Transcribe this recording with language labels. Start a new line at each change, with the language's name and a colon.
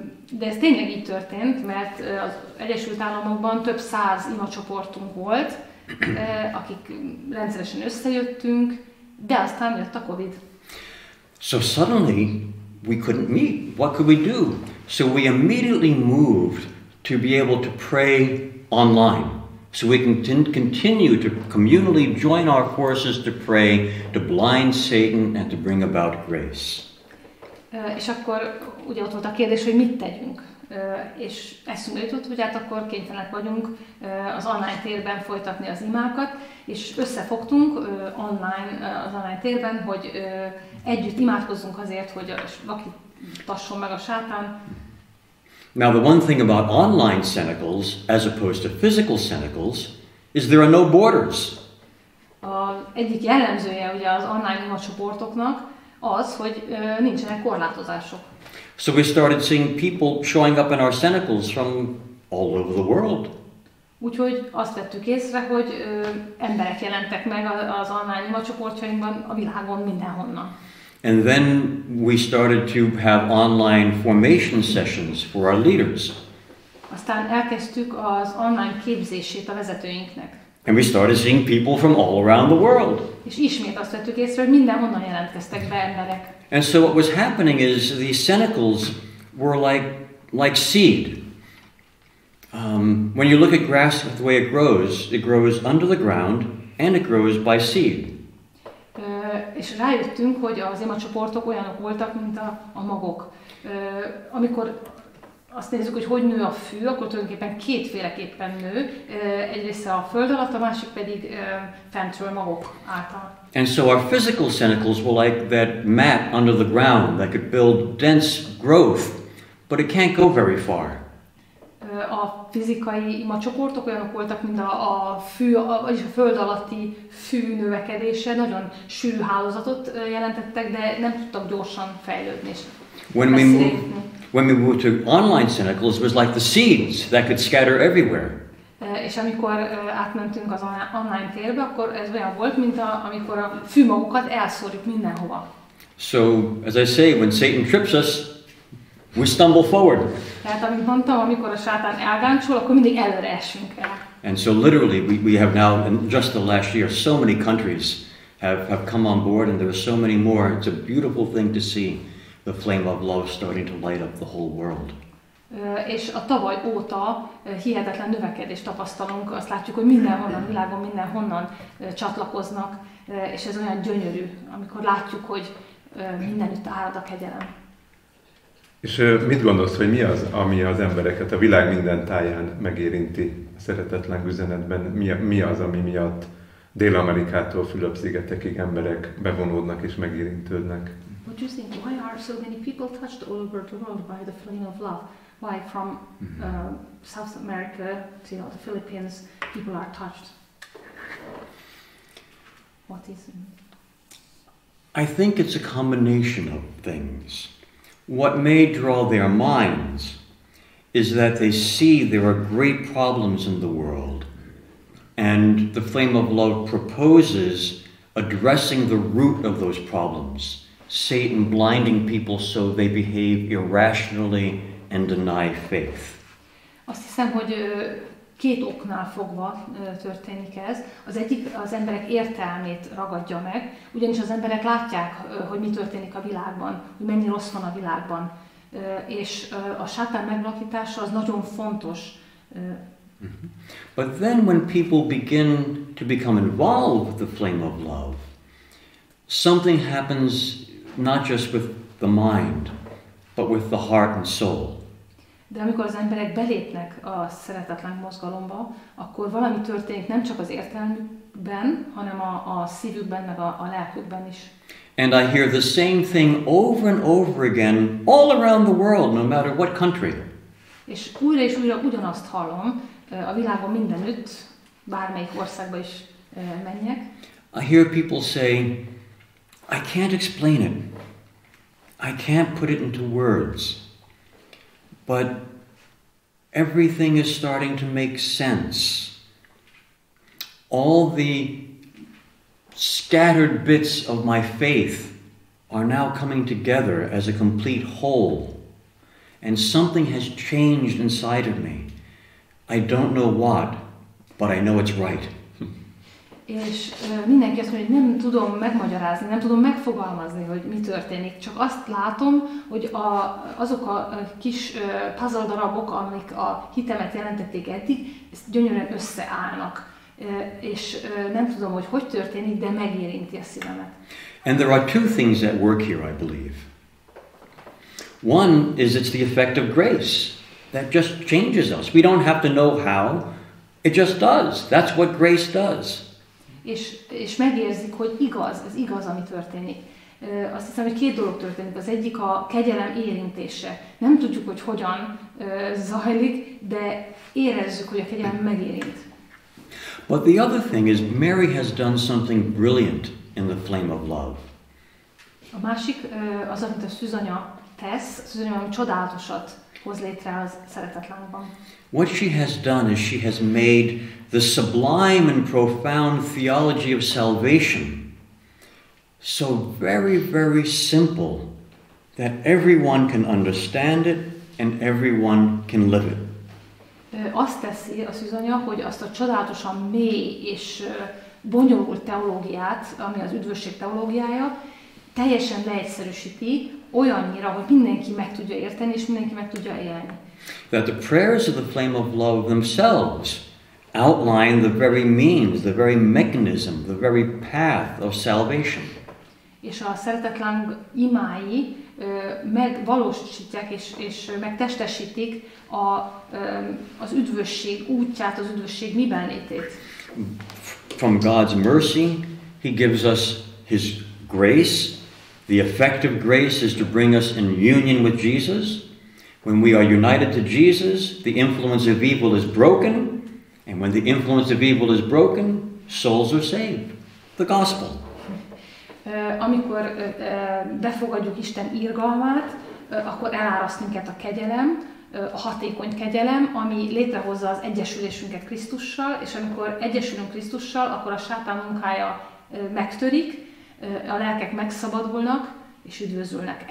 Hungarian: De ez tényleg így történt, mert az Egyesült Államokban több 100 imacsoportunk volt, akik rendszeresen összejöttünk, de aztán jött a Covid.
English: So suddenly we couldn't meet. What could we do? So we immediately moved to be able to pray online. So we can continue to communally join our forces to pray, to blind Satan and to bring about grace.
Hungarian: És akkor ugye ott volt a kérdés, hogy mit tegyünk. És eszünkbe jutott, hogy hát akkor kénytelenek vagyunk az online térben folytatni az imákat, és összefogtunk az online térben, hogy együtt imádkozzunk azért, hogy aki tasson meg a sátán.
English: Now, the one thing about online cenacles, as opposed to physical cenacles, is there are no borders.
Hungarian: Az egyik jellemzője ugye az online imacsoportoknak az, hogy nincsenek korlátozások.
English: So we started seeing people showing up in our cenacles from all over the world.
Hungarian: Úgyhogy azt vettük észre, hogy emberek jelentek meg az online imacsoportjainkban a világon mindenhonnan.
English: And then we started to have online formation sessions for our leaders.
Hungarian: Aztán elkezdtük az online képzését a vezetőinknek.
English: And we started seeing people from all around the world.
Hungarian: És ismét azt vettük észre, hogy mindenhonnan jelentkeztek be emberek.
English: And so what was happening is these cenacles were like seed. When you look at grass the way it grows under the ground and it grows by seed.
Hungarian: És rájöttünk, hogy az imacsoportok olyanok voltak, mint a magok. Amikor azt nézzük, hogy nő a fű, akkor tulajdonképpen kétféleképpen nő. Egyrészt a föld alatt, a másik pedig fentről magok által.
English: And so our physical cenacles were like that mat under the ground that could build dense growth, but it can't go very far.
Hungarian: A fizikai imacsoportok olyanok voltak, mint a fű, vagyis a föld alatti fű növekedése, nagyon sűrű hálózatot jelentettek, de nem tudtak gyorsan fejlődni.
English: When we moved to online cenacles, it was like the seeds that could scatter everywhere.
Hungarian: És amikor átmentünk az online térbe, akkor ez olyan volt, mint amikor a fűmagokat elszórjuk mindenhova.
English: So, as I say, when Satan trips us, we stumble forward.
Hungarian: Tehát, amit mondtam, amikor a sátán elgáncsul, akkor mindig előre esünk el.
English: And so literally we have now, in just the last year, so many countries have come on board, and there are so many more. It's a beautiful thing to see the flame of love starting to light up the whole world.
Hungarian: És a tavaly óta hihetetlen növekedést tapasztalunk, azt látjuk, hogy mindenhonnan, világon mindenhonnan csatlakoznak, és ez olyan gyönyörű, amikor látjuk, hogy mindenütt árad a kegyelem. És mit gondolsz, hogy mi az, ami az embereket a világ minden táján megérinti a Szeretetláng üzenetben? Mi az, ami miatt Dél-Amerikától Fülöp-szigetekig emberek bevonódnak és megérintődnek?
English: What do you think? Why are so many people touched all over the world by the flame of love? Why from South America to the Philippines people are touched? What is it? I think it's a combination of things. What may draw their minds is that they see there are great problems in the world, and the flame of love proposes addressing the root of those problems, Satan blinding people so they behave irrationally and deny faith.
Hungarian: Azt hiszem, hogy két oknál fogva történik ez. Az egyik az emberek értelmét ragadja meg, ugyanis az emberek látják, hogy mi történik a világban, hogy mennyi rossz van a világban. És a sátán meglakítása az nagyon fontos.
English: But then when people begin to become involved with the flame of love, something happens not just with the mind, but with the heart and soul.
Hungarian: De amikor az emberek belépnek a Szeretetláng mozgalomba, akkor valami történik nem csak az értelmükben, hanem a szívükben, meg a lelkükben is.
English: And I hear the same thing over and over again all around the world, no matter what country.
Hungarian: És újra ugyanazt hallom a világon mindenütt, bármelyik országba is menjek.
English: I hear people say, I can't explain it. I can't put it into words. But everything is starting to make sense. All the scattered bits of my faith are now coming together as a complete whole. And something has changed inside of me. I don't know what, but I know it's right.
Hungarian: És mindenki azt mondja, hogy nem tudom megmagyarázni, nem tudom megfogalmazni, hogy mi történik. Csak azt látom, hogy azok a kis puzzle darabok, amik a hitemet jelentették eddig, ezt gyönyörűen összeállnak. És nem tudom, hogy történik, de megérinti a szívemet.
English: And there are two things that work here, I believe. One is it's the effect of grace that just changes us. We don't have to know how. It just does. That's what grace does.
Hungarian: És megérzik, hogy igaz, ez igaz, ami történik. Azt hiszem, hogy két dolog történik. Az egyik a kegyelem érintése. Nem tudjuk, hogy hogyan zajlik, de érezzük, hogy a kegyelem megérint.
English: But the other thing is Mary has done something brilliant in the flame of love.
Hungarian: A másik az, amit a szűzanya tesz, a szűzanya valami csodálatosat hoz létre az Szeretetlángban.
English: What she has done is she has made the sublime and profound theology of salvation so very, very simple that everyone can understand it and everyone can live it.
Hungarian: Azt teszi a szűzanya, hogy azt a csodálatosan mély és bonyolult teológiát, ami az üdvösség teológiája, teljesen leegyszerűsíti olyannyira, hogy mindenki meg tudja érteni és mindenki meg tudja élni.
English: That the prayers of the flame of love themselves outline the very means, the very mechanism, the very path of salvation.
Hungarian: És a Szeretetláng imái megvalósítják és megtestesítik az üdvösség útját, az üdvösség miben létét.
English: From God's mercy, He gives us His grace. The effective grace is to bring us in union with Jesus. When we are united to Jesus, the influence of evil is broken. And when the influence of evil is broken, souls are saved. The gospel.
Hungarian: Amikor befogadjuk Isten irgalmát, akkor eláraszt minket a kegyelem, a hatékony kegyelem, ami létrehozza az egyesülésünket Krisztussal, és amikor egyesülünk Krisztussal, akkor a sátán munkája megtörik, a lelkek megszabadulnak, és üdvözülnek.